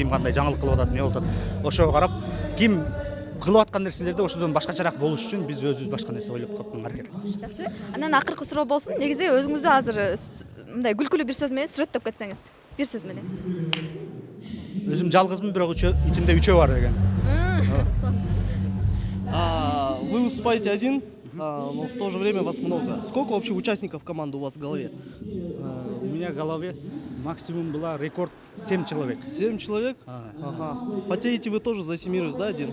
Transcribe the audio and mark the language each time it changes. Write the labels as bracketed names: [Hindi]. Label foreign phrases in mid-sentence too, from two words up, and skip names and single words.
[Kyrgyz] Ким кандай жаңылык кылып атат, эмне болуп атат. Ошого карап, ким кылып аткан нерселерде ошодон башкачараак болуш үчүн биз өзүбүз башка нерсе ойлоп таптын аракет кылабыз. Жакшы. Анан акыркы суроо болсун. Негизи өзүңүздү азыр мындай күлкүлүү бир сөз менен сүрөттөп кетсеңиз. Бир сөз менен. Өзүм жалгызмын, бирок ичимде үчөө бар деген. [Russian] Вы выступаете один, но в то же время вас много. Сколько вообще участников команды у вас в голове? У меня в голове максимум была рекорд 7 человек. 7 человек? Ага. Потеете вы тоже за семерых, да, один?